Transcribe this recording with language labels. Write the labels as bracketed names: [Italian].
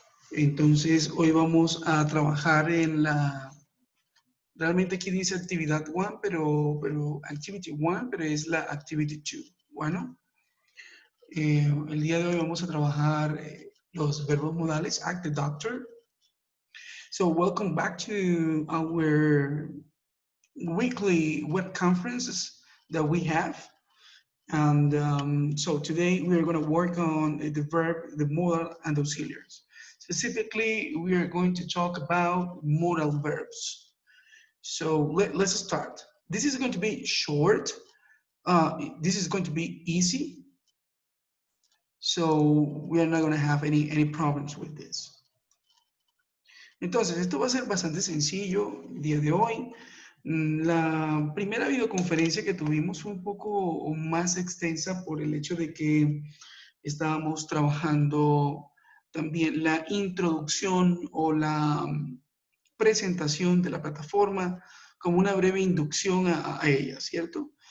[Spanish] Entonces, hoy vamos a trabajar en realmente aquí dice actividad 1, pero activity 1, pero es la activity 2. Bueno, el día de hoy vamos a trabajar los verbos modales, [English] act the doctor. So, welcome back to our weekly web conferences that we have. And so today we are going to work on the verb, the modal, and auxiliaries. Specifically, we are going to talk about modal verbs. So let's start. This is going to be short. This is going to be easy. So we are not going to have any problems with this. [Spanish] Entonces, esto va a ser bastante sencillo el día de hoy. La primera videoconferencia que tuvimos fue un poco más extensa por el hecho de que estábamos trabajando también la introducción o la presentación de la plataforma como una breve inducción a ella, ¿cierto?